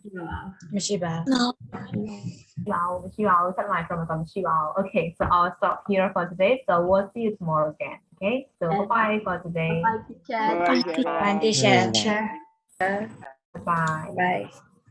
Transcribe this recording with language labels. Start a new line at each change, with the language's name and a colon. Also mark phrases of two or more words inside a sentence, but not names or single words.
Burmese: မရှိပါဘူး မရှိပါဘူးဆက်လိုက်တော့မရှိပါဘူး
English: okay so I'll stop here for today so we'll see you tomorrow again okay so bye for today Bye, teacher. Bye, teacher. bye Bye.